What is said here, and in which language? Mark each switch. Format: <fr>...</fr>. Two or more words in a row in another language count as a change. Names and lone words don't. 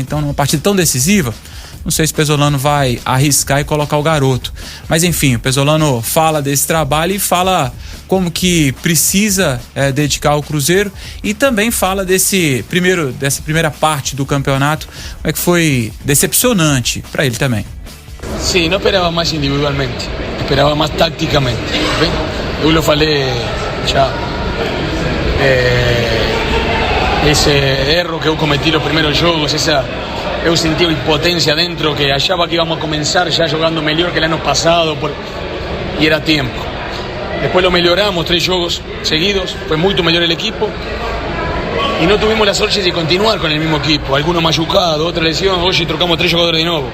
<pt>Então numa partida tão decisiva, não sei se o Pesolano vai arriscar e colocar o garoto. Mas enfim, o Pesolano fala desse trabalho e fala como que precisa dedicar ao Cruzeiro, e também fala dessa primeira parte do campeonato, como é que foi decepcionante para ele também.</pt> <es>Sí, no esperaba más individualmente, esperaba más tácticamente. ¿Ven? Yo lo falei ya. Ese</es> <pt>erro que eu cometi</pt> <es>los primeros jogos, eu sentí impotencia dentro, que achava que íbamos a comenzar ya jugando mejor que el año pasado, y era tiempo. Después lo mejoramos, 3 jogos seguidos, fue mucho mejor el equipo, y no tuvimos la suerte de continuar con el mismo equipo. Algunos machucados, otra lesión, hoy trocamos 3 jugadores de nuevo.</es>